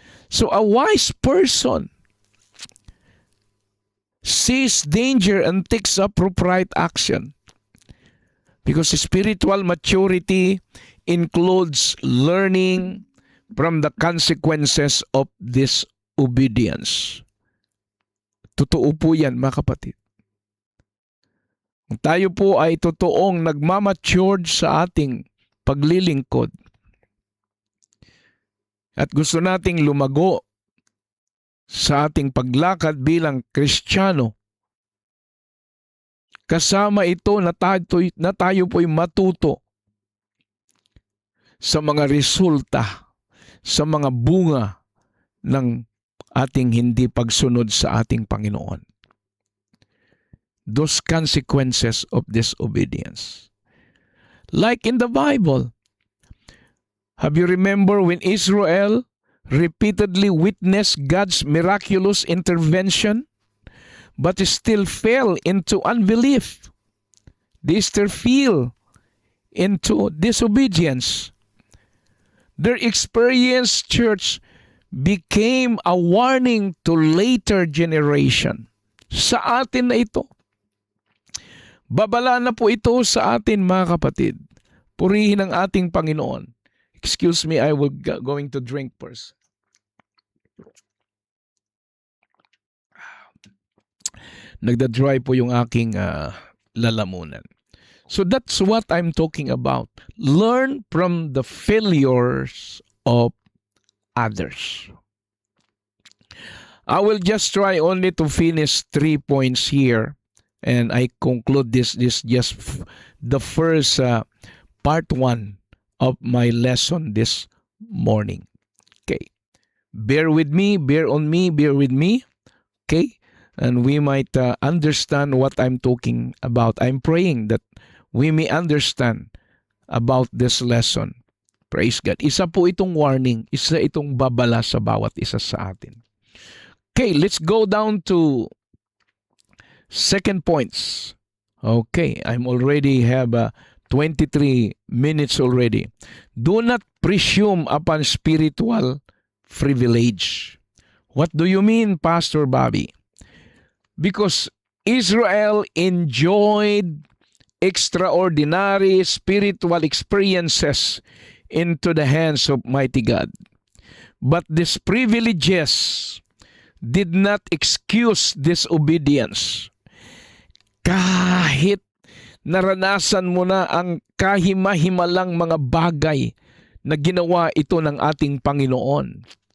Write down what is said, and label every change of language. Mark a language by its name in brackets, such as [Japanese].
[English] So a wise person sees danger and takes appropriate action. Because spiritual maturity includes learning from the consequences of disobedience. [Filipino] Totoo po yan, mga kapatid. Tayo po ay totoong nagmamatured sa ating paglilingkod. At gusto nating lumago sa ating paglakad bilang Kristiyano. Kasama ito na tayo po'y matuto sa mga resulta, sa mga bunga ng ating hindi pagsunod sa ating Panginoon. [English] Those consequences of disobedience. Like in the Bible, have you remember when Israel repeatedly witnessed God's miraculous intervention, but still fell into unbelief? They still fell into disobedience. Their experience, church, became a warning to later generation. [Filipino] Sa atin na ito. Babala na po ito sa atin, mga kapatid. Purihin ang ating Panginoon. [English] Excuse me, I will going to drink first. [Filipino] nagda-dry po yung aking lalamunan. [English] So that's what I'm talking about. Learn from the failures of others. I will just try only to finish 3 points here, and I conclude this just the first part 1 of my lesson this morning. Okay. Bear with me, bear on me, bear with me. Okay? And we might understand what I'm talking about. I'm praying that we may understand about this lesson. Praise God. [Filipino] Isa po itong warning, isa itong babala sa bawat isa sa atin. [English] Okay, let's go down to second points. Okay, I'm already have 23 minutes already. Do not presume upon spiritual privilege. What do you mean, Pastor Bobby? Because Israel enjoyed extraordinary spiritual experiences into the hands of mighty God. But these privileges did not excuse disobedience. [Filipino] Kahit naranasan mo na ang kahima-himalang mga bagay na ginawa ito ng ating Panginoon.